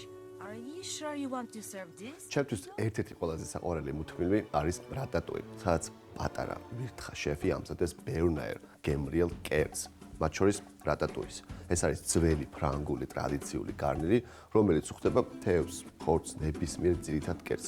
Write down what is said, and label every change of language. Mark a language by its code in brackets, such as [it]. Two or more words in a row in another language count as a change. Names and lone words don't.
[en] Are you sure you want to serve this? [ka] ჩემთვის ერთ-ერთი ყველაზე საყვარელი მულტფილმი არის რატატუი, სადაც პატარა მირთხა შეფი ამზადეს ბევრნაირ გემრიელ კერძს, მათ შორის რატატუის. ეს არის ძველი ფრანგული ტრადიციული გარნირი, რომელიც უხდება თევზ, ხორცს, ნებისმიერ ძირითად კერძს.